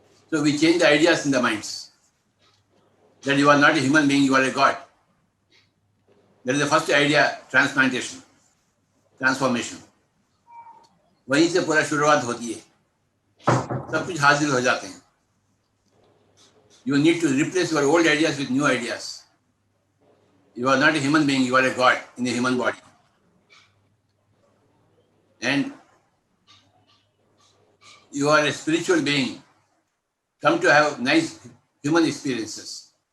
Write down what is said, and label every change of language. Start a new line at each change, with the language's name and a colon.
English: So we change the ideas in the minds. That you are not a human being, you are a God. That is the first idea transplantation, transformation.
Hindi: वहीं से पूरा शुरुआत होती है, सब कुछ हासिल हो जाते हैं।
English: You need to replace your old ideas with new ideas. You are not a human being, you are a God in a human body. And you are a spiritual being, come to have nice human experiences.